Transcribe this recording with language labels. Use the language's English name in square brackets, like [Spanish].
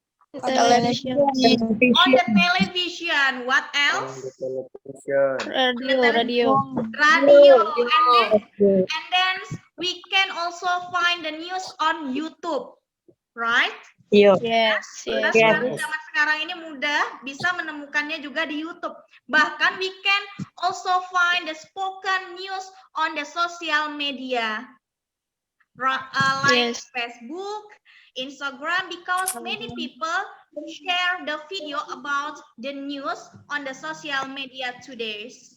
[English] Television. On the television. What else? Radio. And then we can also find the news on YouTube, right? [Indonesian] Iya. [English] Yes, [Indonesian] Karena [English] yes. [Indonesian] sekarang zaman sekarang ini mudah bisa menemukannya juga di YouTube. Bahkan [English] we can also find the spoken news on the social media, like Yes. Facebook, Instagram, because many people share the video about the news on the social media today.